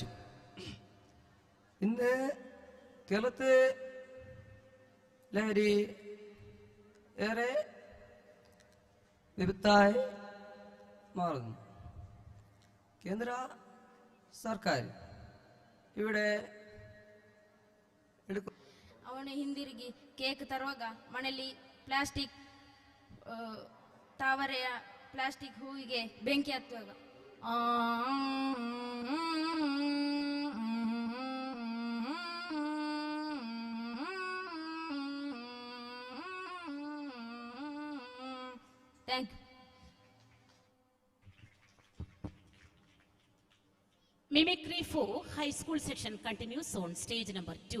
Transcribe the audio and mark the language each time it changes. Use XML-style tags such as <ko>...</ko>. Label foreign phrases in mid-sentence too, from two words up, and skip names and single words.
<ml>ഇന്ന് കേരളത്തിൽ ലഹരി ഏറെ വിപത്തായി മാറുന്നു. കേന്ദ്ര സർക്കാർ ഇവിടെ</ml> <kn>ಅವನು ಹಿಂದಿರುಗಿ ಕೇಕ್ ತರುವಾಗ ಮನೆಯಲ್ಲಿ ಪ್ಲಾಸ್ಟಿಕ್ ತಾವರೆಯ ಪ್ಲಾಸ್ಟಿಕ್ ಹೂವಿಗೆ ಬೆಂಕಿ ಹತ್ತುವಾಗ</kn> <en>thank you. Mimicry 4 high school section continues on stage number 2.</en>